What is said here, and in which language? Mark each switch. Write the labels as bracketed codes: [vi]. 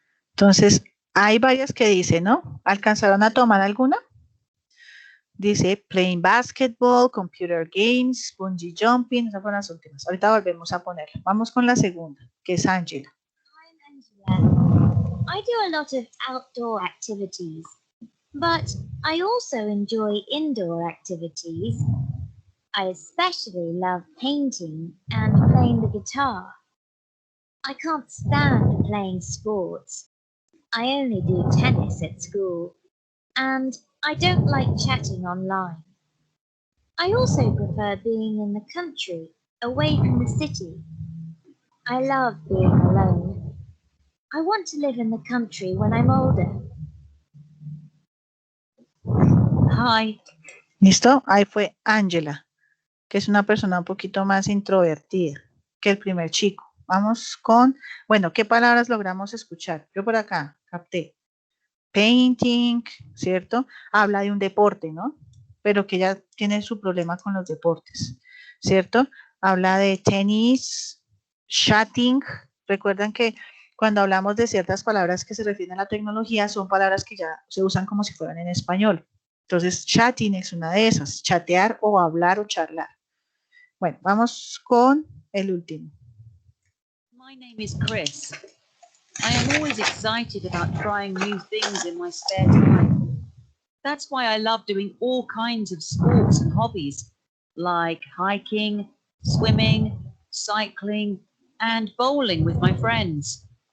[es] Entonces, hay varias que dicen, ¿no? ¿Alcanzaron a tomar alguna? Dice [en] playing basketball, computer games, bungee jumping. [es] Esas fueron las últimas. Ahorita volvemos a ponerla. Vamos con la segunda, que es Angela. [en] I'm Angela. I do a lot of outdoor activities, but I also enjoy indoor activities. I especially love painting and playing the guitar. I can't stand playing sports. I only do tennis at school, and I don't like chatting online. I also prefer being in the country, away from the city. I love being alone. I want to live in the country when I'm older. Hi. [es] ¿Listo? Ahí fue Angela, que es una persona un poquito más introvertida que el primer chico. Vamos con, bueno, ¿qué palabras logramos escuchar? Yo por acá capté. Painting, ¿cierto? Habla de un deporte, ¿no? Pero que ya tiene su problema con los deportes, ¿cierto? Habla de tenis, chatting. Recuerdan que cuando hablamos de ciertas palabras que se refieren a la tecnología, son palabras que ya se usan como si fueran en español. Entonces, chatting es una de esas, chatear o hablar o charlar. Bueno, vamos con el último. [en] My name is Chris. I am always excited about trying new things in my spare time. That's why I love doing all kinds of sports and hobbies, like hiking, swimming, cycling, and bowling with my friends.